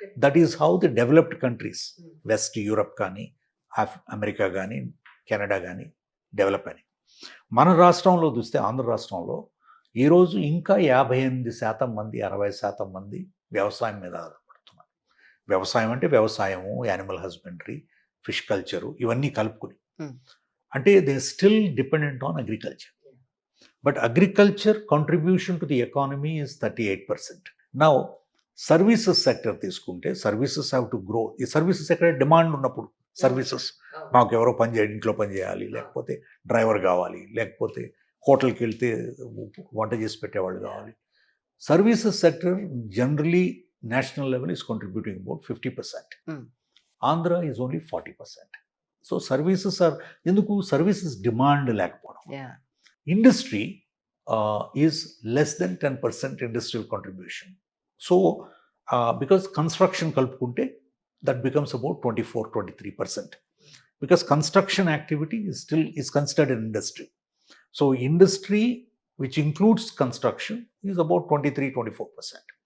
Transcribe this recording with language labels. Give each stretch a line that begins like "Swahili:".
English: That is how the developed countries, west Europe కానీ, America కానీ, Canada కానీ develop అయినాయి.
Telugu: మన రాష్ట్రంలో చూస్తే ఆంధ్ర రాష్ట్రంలో ఈరోజు ఇంకా 58% మంది, 60% మంది వ్యవసాయం మీద ఆధారపడుతున్నారు. వ్యవసాయం అంటే వ్యవసాయము, యానిమల్ హస్బెండరీ, ఫిష్ కల్చరు ఇవన్నీ కలుపుకుని.
English: అంటే they still dependent on agriculture. But agriculture contribution to the economy is 38%. Now, services sector తీసుకుంటే services have to grow.
Telugu: ఈ సర్వీసెస్ ఎక్కడ డిమాండ్ ఉన్నప్పుడు సర్వీసెస్, మాకు ఎవరో ఇంట్లో పని చేయాలి, లేకపోతే డ్రైవర్ కావాలి, లేకపోతే హోటల్కి వెళ్తే వంట చేసి పెట్టేవాళ్ళు కావాలి.
English: Services sector generally national level is contributing about 50%. Andhra is only 40%. So services are,
Telugu: ఎందుకు సర్వీసెస్ డిమాండ్ లేకపోవడం.
English: Industry is less than 10% industrial contribution. So, because construction
Telugu: kalpukunte,
English: that becomes about 24-23%. Because construction activity is considered an industry. So, industry, which includes construction, is about 23-24%.